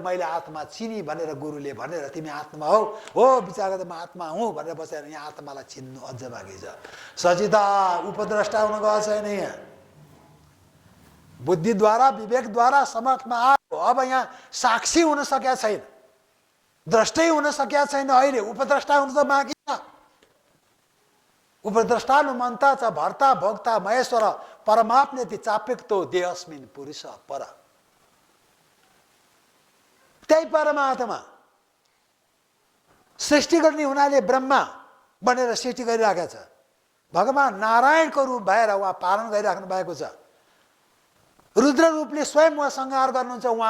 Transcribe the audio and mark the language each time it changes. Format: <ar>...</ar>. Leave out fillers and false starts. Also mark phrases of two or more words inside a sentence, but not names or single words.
<ne>मैले आत्मा चिनी भनेर गुरुले भनेर तिमी आत्मा हो विचार गर्दा म आत्मा हुँ भनेर बसेर यहाँ आत्मालाई चिन्नु अझ बाँकी छ। सचिता उपद्रष्टा हुन गएको छैन, यहाँ बुद्धिद्वारा विवेकद्वारा समर्थमा आयो। अब यहाँ साक्षी हुन सकेका छैन, द्रष्टै हुन सकेका छैन, अहिले उपद्रष्टा हुनु त बाँकी छ।</ne> <sa>उपद्रष्टानु मन्ता च भर्ता भोक्ता महेश्वर परमात्मेति चाप्युक्तो देहस्मिन् पुरुष पर।</sa> <ne>त्यही परमात्मा सृष्टि गर्ने हुनाले ब्रह्मा बनेर सृष्टि गरिरहेको छ। भगवान नारायणको रूप भएर उहाँ पालन गरिराख्नु भएको छ। रुद्र रूपले स्वयं उहाँ संहार गर्नुहुन्छ।</ne>